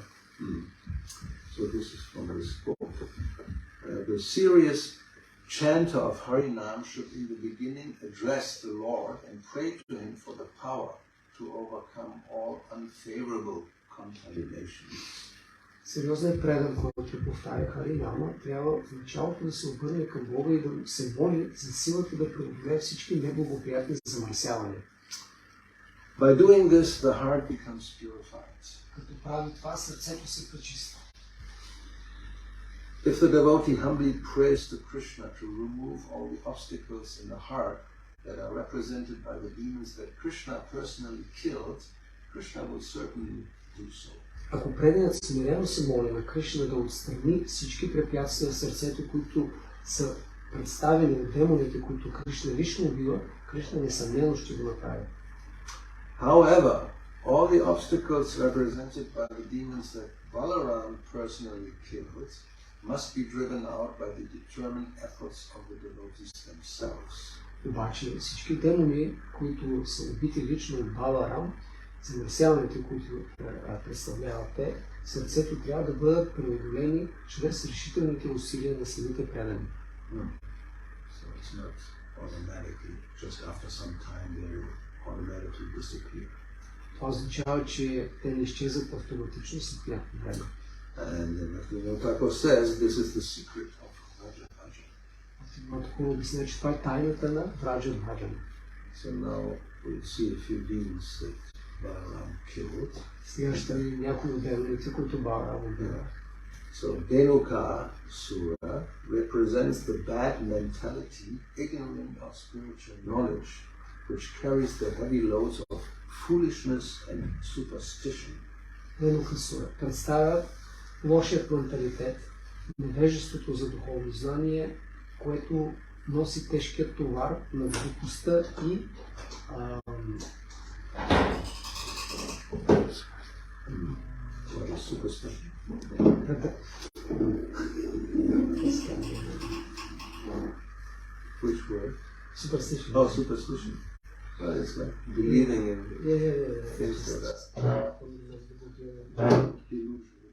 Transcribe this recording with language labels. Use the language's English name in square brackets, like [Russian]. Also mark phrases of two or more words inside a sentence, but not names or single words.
[English] So this is from this book. The serious chanter of Harinam should in the beginning address the Lord and pray to him for the power to overcome all unfavorable contaminations. [Bulgarian] Сериозният предан, който повтаря Харинама, трябва в началото да се обърне към Бога и да се моли за силата да преодолее всички неблагоприятни замърсявания. [English] By doing this, the heart becomes purified. [Bulgarian] Като прави това, сърцето се пречиства. [English] If the devotee humbly prays to Krishna to remove all the obstacles in the heart that are represented by the demons that Krishna personally killed, Krishna will certainly do so. [Bulgarian] Ако преданът смирено се моли на Кришна да отстрани всички препятствия в сърцето, които са представени от демоните, които Кришна лично убива, Кришна несъмнено ще го направи. [English] However, all the obstacles represented by the demons that Balaram personally killed must be driven out by the determined efforts of the devotees themselves. [Bulgarian] Обаче всички демони, които са убити лично от Баларам, замърсяването, които представляват те, сърцето трябва да бъдат преодолени чрез решителните усилия на самите предани. [English] So it's not automatically, just after some time they automatically disappear. [Bulgarian] Това означава, че те не изчезват автоматично след някакво време. [English] And Bhaktivinoda Thakur says this is the secret of Vraja Bhajan. [Bulgarian] Бхактивinoda Thakur обяснява, че това е тайната на Vraja Bhajan. [English] So now we'll see a few demons that Balaram killed. [Bulgarian] Сега ще видим някои от демоните, които Баларам убива. [English] So Dhenuka Sura represents the bad mentality, ignorant of spiritual knowledge, which carries the heavy loads of foolishness and superstition. [Bulgarian] Дhenukha Сура представя лошият менталитет, невежеството за духовно знание, което носи тежкият товар на глупостта и [English] Superstition. Which word? Superstition. Oh, superstition. Well, it's like believing in things that are illusion.